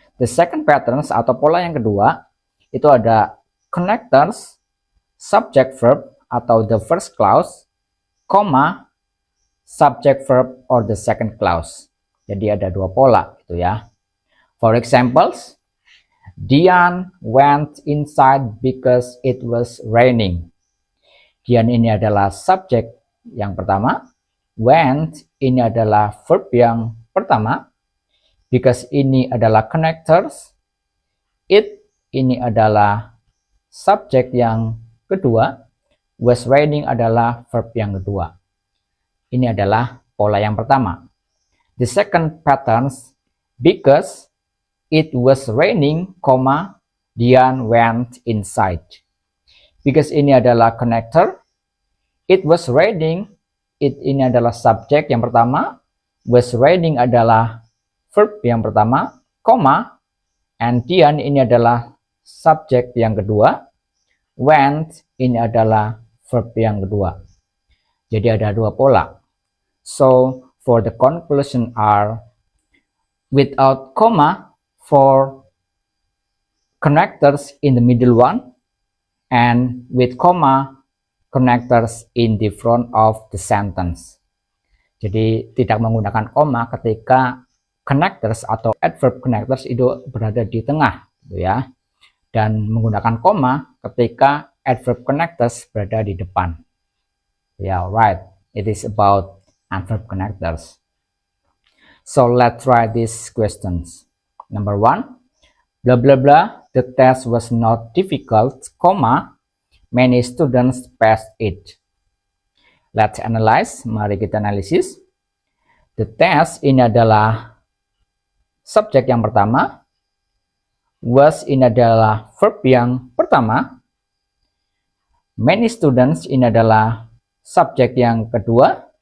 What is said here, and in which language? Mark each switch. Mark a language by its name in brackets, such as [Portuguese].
[English] The second pattern [Indonesian] atau pola yang kedua itu ada [English] connectors, subject-verb [Indonesian] atau [English] the first clause, comma, subject-verb or the second clause. [Indonesian] Jadi ada dua pola gitu ya. [English] For examples, Dian went inside because it was raining. [Indonesian] Dian ini adalah subjek yang pertama, went ini adalah verb yang pertama, because ini adalah connectors, it ini adalah subjek yang kedua, was raining adalah verb yang kedua. Ini adalah pola yang pertama. [English] The second pattern, because it was raining, Dian went inside. [Indonesian] Because ini adalah connector, [English] it was raining, [Indonesian] it ini adalah subjek yang pertama, was raining adalah verb yang pertama, and Dian ini adalah subjek yang kedua, went ini adalah verb yang kedua. Jadi ada dua pola. [English] So for the conclusion are without comma for connectors in the middle one, and with comma connectors in the front of the sentence. [Indonesian] Jadi tidak menggunakan koma ketika connectors atau adverb connectors itu berada di tengah, gitu ya. Dan menggunakan koma ketika adverb connectors berada di depan. [English] Yeah, right. It is about adverb connectors. So let's try these questions. Number 1, blah blah blah. The test was not difficult, many students passed it. Let's analyze. [Indonesian] Mari kita analisis. The test ini adalah subjek yang pertama. Was ini adalah verb yang pertama. Many students ini adalah subjek yang kedua.